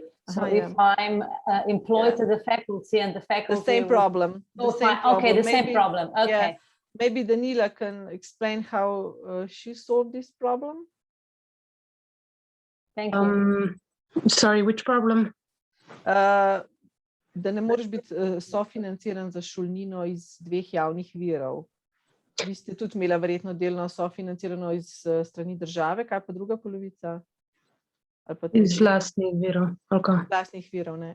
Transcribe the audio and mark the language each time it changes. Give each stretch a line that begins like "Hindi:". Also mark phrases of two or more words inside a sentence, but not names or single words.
English: So if I'm employed to the faculty and the faculty... The same problem. Okay, the same problem, okay. Yeah, maybe Danila can explain how she solved this problem. Thank you. Sorry, which problem?
Slovenian: Da ne moreš biti sofinanciran za šolnino iz dveh javnih virov. Vi ste tudi imela verjetno delno sofinancirano iz strani države, kaj pa druga polovica? Iz lastnih virov. Lastnih virov, ne?